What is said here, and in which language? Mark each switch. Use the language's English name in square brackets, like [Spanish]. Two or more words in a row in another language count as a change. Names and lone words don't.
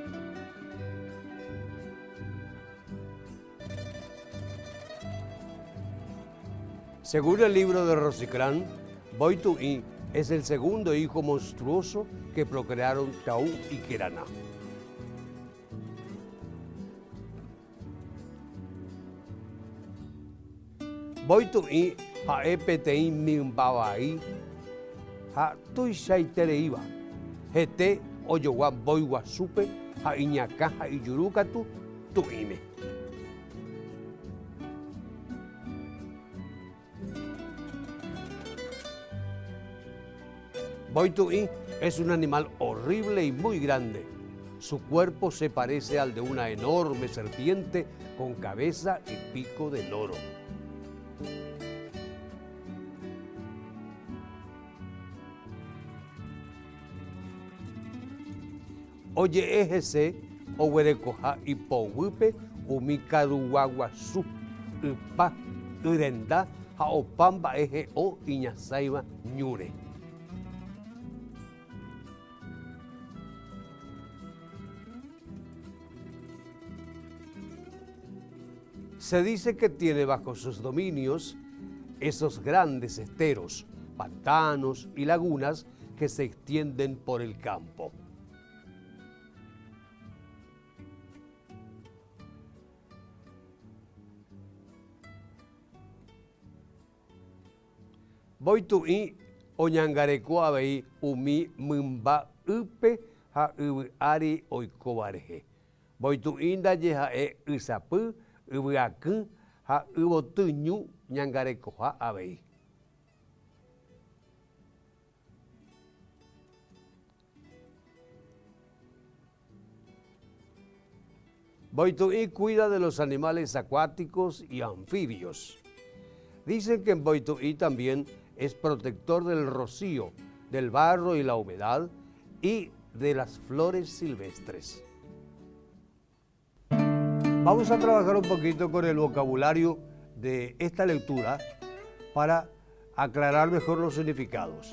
[Spanish] Según el libro de Rosicrán, Boituí es el segundo hijo monstruoso que procrearon Taú y Queraná. [Guarani] Boituí jae peteĩ mymbabai ha tuichaitereiva hete ojogua mbói guasúpe ha iñakã ha ijurúkatu tu'íme. [Spanish] Boituí es un animal horrible y muy grande. Su cuerpo se parece al de una enorme serpiente con cabeza y pico de loro. [Guarani] Oye ejese oguerekoha ipowýpe umi karuguaguasu ypa yrenda ha opa mba'e he'õ iñasãiva ñúre. [Spanish] Se dice que tiene bajo sus dominios esos grandes esteros, pantanos y lagunas que se extienden por el campo. [Guarani] Boituí oñangareko avei umi mymba'ýpe ha yvy'ári oikovarehe. Boituí ndaje ha'e ysapy, yvy'akỹ ha yvotyñu ñangarekoha avei. [Spanish] Boituí cuida de los animales acuáticos y anfibios. Dicen que en Boituí también es protector del rocío, del barro y la humedad y de las flores silvestres. Vamos a trabajar un poquito con el vocabulario de esta lectura para aclarar mejor los significados.